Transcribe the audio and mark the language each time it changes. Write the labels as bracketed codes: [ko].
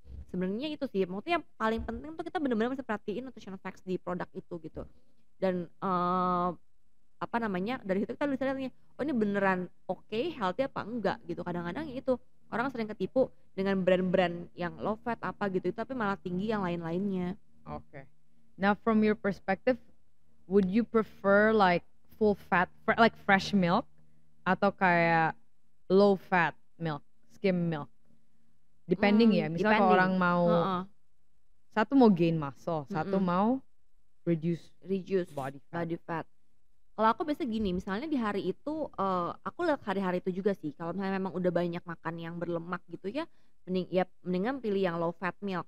[id] Sebenarnya itu sih, maksudnya yang paling penting tuh kita benar-benar mesti perhatiin nutritional facts di produk itu gitu. Dan apa namanya, dari situ kita bisa lihat nih, oh ini beneran oke, healthy apa enggak gitu. Kadang-kadang ya itu orang sering ketipu dengan brand-brand yang low fat apa gitu, tapi malah tinggi yang lain-lainnya. [en] Okay. Now from your perspective, would you prefer like full fat, like fresh milk, [id] atau kayak [en] low fat milk, skim milk? Depending ya. [id] Misalnya kalau orang mau Heeh, satu mau [en] gain muscle, [id] satu mhm. mau reduce [en] Reduce body fat. body fat. [id] Kalau aku biasa gini, misalnya di hari itu, aku lihat hari-hari itu juga sih, kalau misalnya memang udah banyak makan yang berlemak gitu ya, mendingan pilih yang low fat milk.